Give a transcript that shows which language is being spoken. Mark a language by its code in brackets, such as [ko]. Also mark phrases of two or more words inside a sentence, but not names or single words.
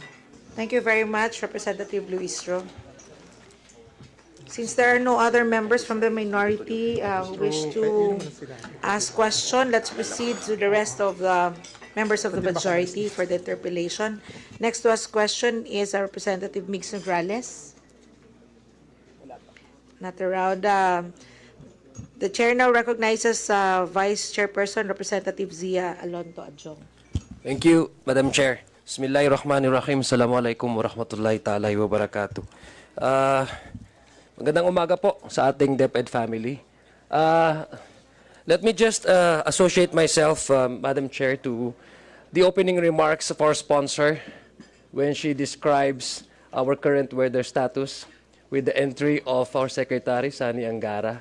[en] Thank you very much, Representative Luistro. Since there are no other members from the minority who wish to ask question, let's proceed to the rest of the members of the majority for the interpellation. Next to ask question is Representative Migs Nograles. Not around. The chair now recognizes Vice Chairperson Representative Zia Alonto Adjong. Thank you, Madam Chair. [ar] بسم الله الرحمن الرحيم. السلام عليكم ورحمة الله تعالى وبركاته. [tl] Magandang umaga po sa ating DepEd family. [en] Let me just associate myself, Madam Chair, to the opening remarks of our sponsor when she describes our current weather status with the entry of our Secretary, Sani Angara.